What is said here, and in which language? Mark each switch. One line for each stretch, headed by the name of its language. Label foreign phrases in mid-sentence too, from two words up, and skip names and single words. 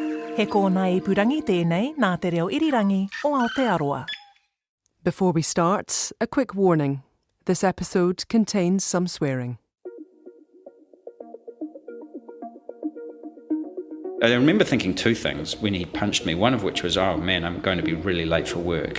Māori: He kōna I purangi tēnei nā te reo irirangi o Aotearoa.
English: Before we start, a quick warning. This episode contains some swearing. I remember thinking two things when he punched me, one of which was, oh man, I'm going to be really late for work.